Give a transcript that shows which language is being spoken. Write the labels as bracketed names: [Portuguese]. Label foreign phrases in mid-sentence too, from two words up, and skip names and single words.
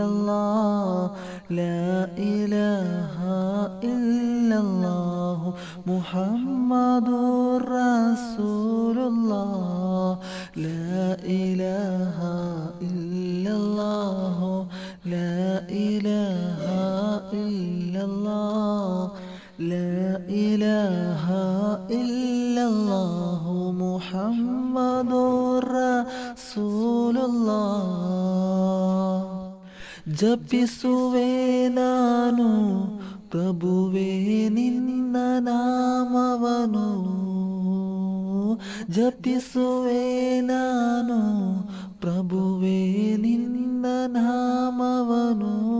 [Arabic] الله لا إله إلا الله محمد رسول الله لا إله إلا الله لا إله إلا الله لا إله إلا الله محمد رسول الله [Kannada] ಜಪಿಸುವೆ ನಾನು ಪ್ರಭುವೇ ನಿನ್ನ ನಾಮವನು ಜಪಿಸುವೆ ನಾನು ಪ್ರಭುವೇ ನಿನ್ನ ನಾಮವನು